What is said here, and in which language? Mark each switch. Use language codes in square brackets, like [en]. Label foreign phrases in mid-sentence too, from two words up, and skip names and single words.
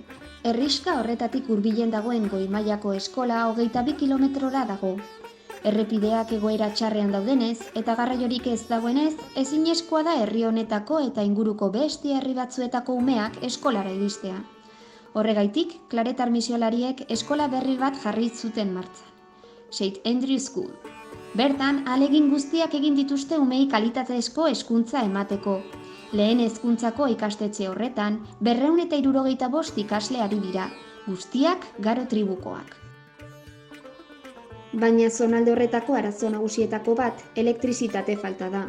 [eu] Herrixka horretatik hurbilen dagoen goi-mailako eskola 22 kilometrora dago. Errepideak egoera txarrean daudenez eta garraiorik ez dagoenez, ezinezkoa da herri honetako eta inguruko beste herri batzuetako umeak eskolara iristea. Horregaitik, klaretar misiolariek eskola berri bat jarri zuten martxan. St. Andrew School. Bertan, ahalegin guztiak egin dituzte umei kalitatezko hezkuntza emateko. Lehen hezkuntzako ikastetxe horretan, 275 ikasle ari dira, guztiak garo tribukoak. Baina zonalde horretako arazo nagusietako bat, elektrizitate falta da.